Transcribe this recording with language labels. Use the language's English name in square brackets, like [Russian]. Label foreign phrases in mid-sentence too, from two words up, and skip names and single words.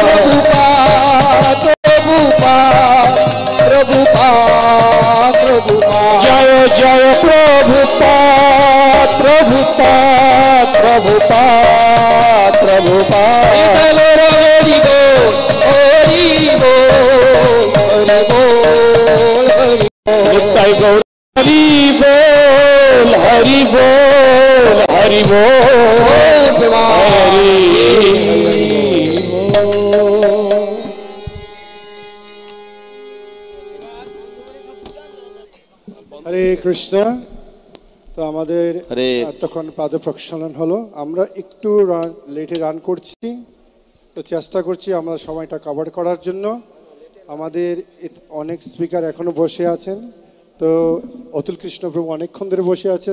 [Bangla] Prabhupada Jaya Jaya Prabhupada Nittai Gaur Hari Bol Hari Bol Hari হরে কৃষ্ণ। তো আমাদের এতক্ষণ পাদ প্রক্ষালন হলো, আমরা একটু [English] late run [Bangla] করছি, তো চেষ্টা করছি আমরা সময়টা কভার করার জন্য। আমাদের অনেক স্পিকার এখনো বসে আছেন, তো অতুল কৃষ্ণ প্রভু অনেকক্ষণ ধরে বসে আছেন।